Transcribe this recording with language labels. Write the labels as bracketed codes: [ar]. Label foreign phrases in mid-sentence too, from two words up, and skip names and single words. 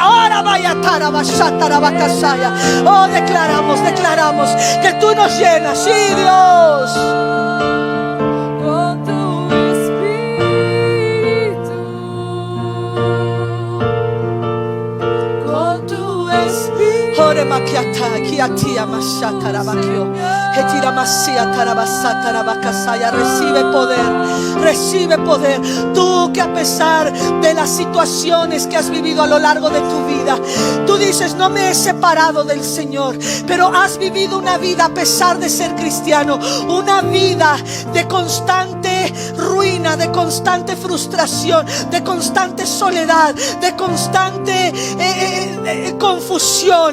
[es] Ahora vaya tarabashatarabakasaya. Oh, declaramos que tú nos llenas. Sí, Dios. Con tu Espíritu, con tu Espíritu. Ore makiata, kiatia mashatarabakio. Recibe poder. Tú que a pesar de las situaciones que has vivido a lo largo de tu vida, tú dices: no me he separado del Señor, pero has vivido una vida, a pesar de ser cristiano, una vida de constante ruina, de constante frustración, de constante soledad, de constante confusión.